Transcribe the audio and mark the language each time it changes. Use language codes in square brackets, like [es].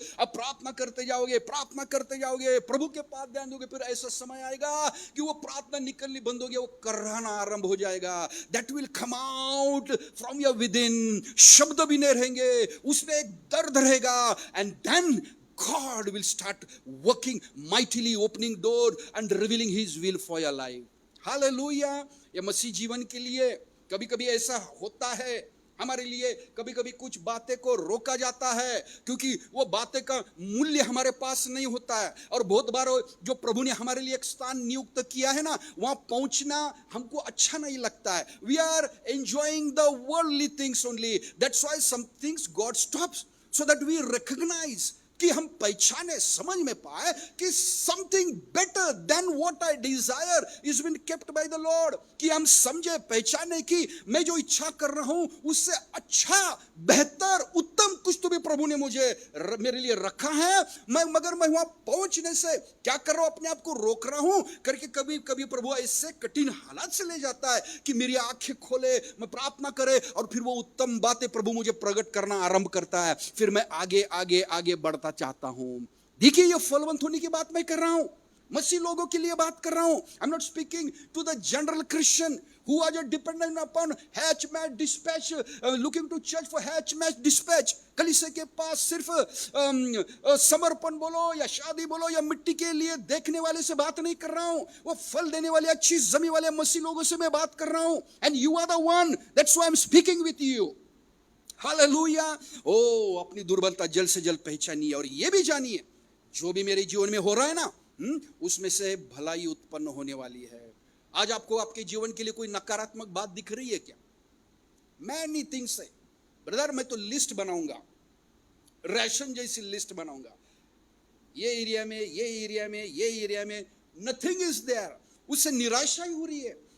[hi] अब प्रार्थना करते जाओगे, प्रार्थना करते जाओगे, प्रभु के पास ध्यान दोगे, फिर ऐसा समय आएगा कि वो प्रार्थना निकलनी बंद होगी, वो कराहना आरंभ हो जाएगा। [en] That will come out from your within. [hi] शब्द भी नहीं रहेंगे, उसमें एक दर्द रहेगा, [en] And then God will start working mightily, opening door and revealing His will for your life. Hallelujah. [hi] ये मसीह जीवन के लिए कभी कभी ऐसा होता है हमारे लिए, कभी कभी कुछ बातें को रोका जाता है क्योंकि वो बातें का मूल्य हमारे पास नहीं होता है। और बहुत बार जो प्रभु ने हमारे लिए एक स्थान नियुक्त किया है ना, वहां पहुंचना हमको अच्छा नहीं लगता है। [en] we are enjoying the worldly things only, that's why some things God stops, so that we recognise, [hi] कि हम पहचाने, समझ में पाए कि [en] Something better than what I desire is been kept by the Lord. [hi] कि हम समझे, पहचाने कि मैं जो इच्छा कर रहा हूं उससे अच्छा, बेहतर, उत्तम कुछ तो भी प्रभु ने मेरे लिए रखा है। मगर मैं वहां पहुंचने से क्या कर रहा हूं, अपने आप को रोक रहा हूं करके कभी कभी प्रभु ऐसे कठिन हालात से ले जाता है कि मेरी आंखें खोले, मैं प्रार्थना करे, और फिर वो उत्तम बातें प्रभु मुझे प्रकट करना आरंभ करता है। फिर मैं आगे आगे आगे बढ़ता चाहता हूं। देखिए, ये फलवंत होने की बात मैं कर रहा हूं, मसीह लोगों के लिए बात कर रहा हूं। [en] I am not speaking to the general Christian who are just dependent upon hatch-match dispatch, looking to church for hatch-match dispatch। [hi] कलीसिया के पास सिर्फ समर्पण बोलो या शादी बोलो या मिट्टी के लिए देखने वाले से बात नहीं कर रहा हूं, वो फल देने वाले अच्छी जमी वाले मसीह लोगों से मैं बात कर रहा हूं। [en] and you are the one, that's why I'm speaking with you। [hi] Hallelujah. ओ, अपनी दुर्बलता जल्द से जल्द पहचानिए और ये भी जानिए जो भी मेरे जीवन में हो रहा है ना, उसमें से भलाई उत्पन्न होने वाली है। आज आपको आपके जीवन के लिए कोई नकारात्मक बात दिख रही है क्या? [en] many things [hi] है ब्रदर, मैं तो लिस्ट बनाऊंगा, राशन जैसी लिस्ट बनाऊंगा, ये एरिया में, ये एरिया में, ये एरिया में [en] nothing is there, [hi] उससे निराशा ही हो रही है।